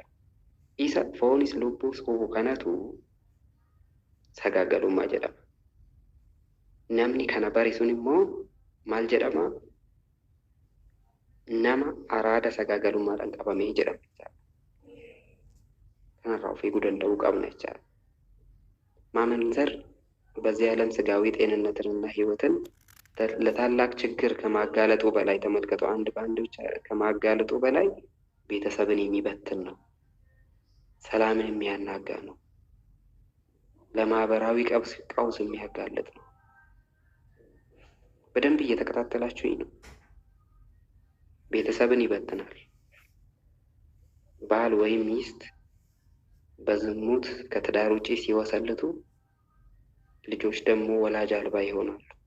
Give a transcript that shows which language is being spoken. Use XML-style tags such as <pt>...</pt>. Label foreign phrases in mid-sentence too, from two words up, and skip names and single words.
<om>Isa foonis lubbuus hubu kanatu sagaagalummaa jedhama. Namni kana bare sun immoo maal jedhama? Nama araada sagaagalummaadhaan qabamee jedhama jechaadha. Kanarraa of eeguu danda'uu qabna jechaadha.</om> <am>ማመንዘር በዚህ ዓለም ስጋዊ ጤንነትንና ህይወትን ለታላቅ ችግር ከማጋለጡ በላይ ተመልከቱ፣ አንድ በአንድ ብቻ ከማጋለጡ በላይ ቤተሰብን የሚበትን ነው። ሰላምን የሚያናጋ ነው። ለማህበራዊ ቀውስ የሚያጋልጥ ነው። በደንብ እየተከታተላችሁኝ ነው። ቤተሰብን ይበትናል። ባል ወይም ሚስት በዝሙት ከትዳር ውጪ ሲወሰልቱ ልጆች ደግሞ ወላጅ አልባ ይሆናሉ።</am>